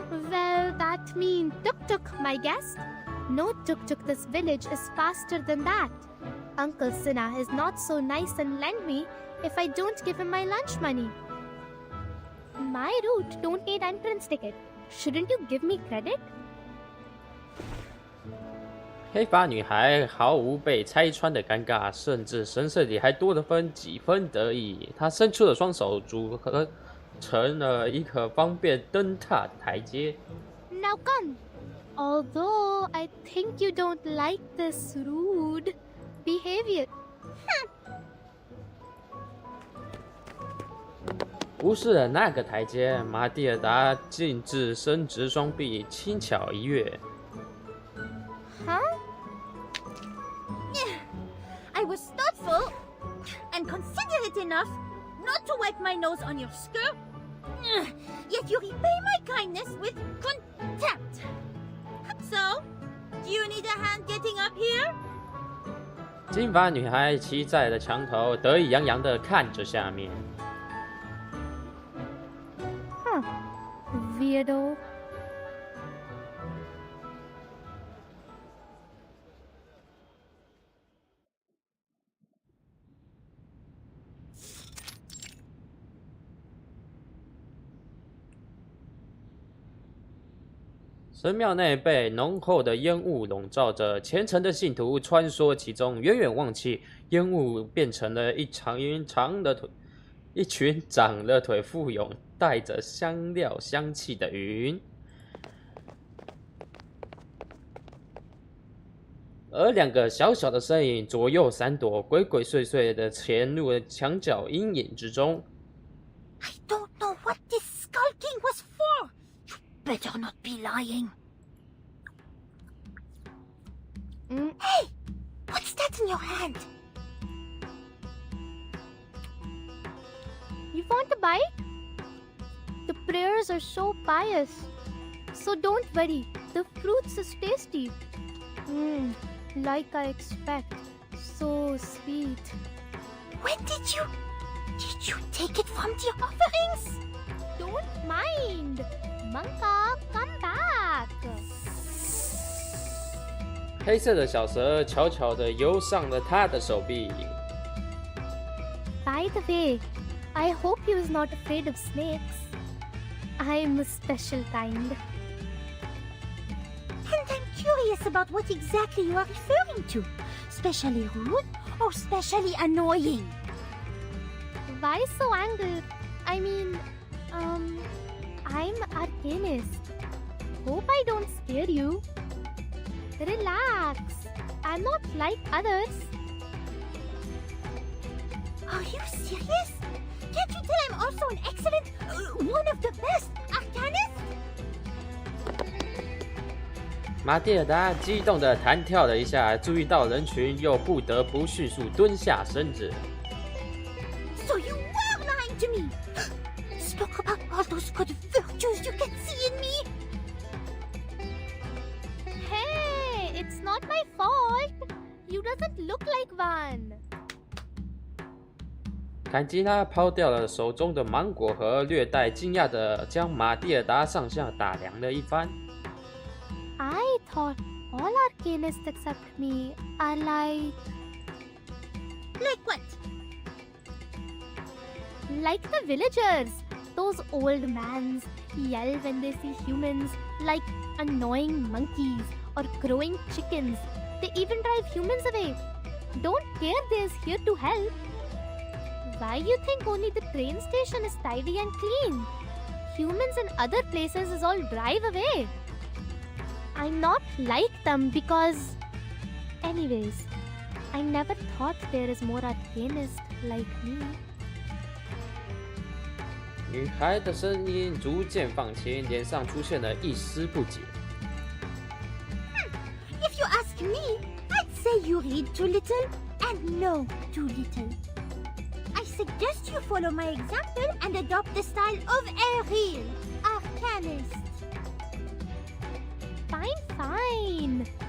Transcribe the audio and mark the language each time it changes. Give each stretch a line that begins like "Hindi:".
English: Well, that means tuk-tuk, my guest. No tuk-tuk this village is faster than that. Uncle Sinha is not so nice and lend me if I don't give him my lunch money. My route don't need entrance ticket. Shouldn't you give me credit?
Chinese: 黑发女孩毫无被拆穿的尴尬，甚至神色里还多了几分得意。她伸出了双手，组合成了一个方便登踏的台阶。
English: Now come. Although I think you don't like this rude behavior.
Chinese: 无视了那个台阶，马蒂尔达径自伸直双臂，轻巧一跃。
English: Huh? I was thoughtful and considerate enough not to wipe my nose on your skirt. Yet you repay my kindness with contempt. So, do you need a hand getting up here?
Chinese: 金发女孩骑在了墙头，得意洋洋地看着下面。
English: Weirdo.
Chinese: 神庙内被浓厚的烟雾笼罩着，虔诚的信徒穿梭其中，远远望去，烟雾变成了一群长了腿、富有带着香料香气的云。而两个小小的身影左右闪躲，鬼鬼祟祟的潜入了墙角阴影之中。
English: I don't know what this skulking was for. You better not be lying. Hey, what's that in your hand? You want a bite? The prayers are so pious. So don't worry, the fruits is tasty. Like I expect. So sweet. When did you take it from the offerings? Don't mind. Manka, come back.
Chinese: 黑色的小蛇悄悄地游上了他的手臂。
English: By the way, I hope you is not afraid of snakes. I'm a special kind. And I'm curious about what exactly you are referring to. Specially rude or specially annoying? Why so angry? I mean, I'm Arcanist. Hope I don't scare you. Relax. I'm not like others. Are you serious? Can't you tell I'm also an excellent, one of the best Arcanist?
Chinese: 马蒂尔达激动地弹跳了一下，注意到人群，又不得不迅速蹲下身子。
English: So you were lying to me! Spoke about all those good virtues you can see in me! Hey, it's not my fault. You doesn't look like one.
Chinese: 坎吉拉抛掉了手中的芒果核，略带惊讶地将马蒂尔达上下打量了一番。
English: I thought all Arcanists except me are like... Like what? Like the villagers. Those old mans yell when they see humans, like annoying monkeys or crowing chickens. They even drive humans away. Don't care they're here to help. Why you think only the train station is tidy and clean? Humans in other places is all drive away. I'm not like them because... Anyways, I never thought there is more Arcanist like me.
Chinese: 女孩的声音逐渐放轻，脸上出现了一丝不解。
English: If you ask me, I'd say you read too little and know too little. I suggest you follow my example and adopt the style of a real Arcanist. Fine.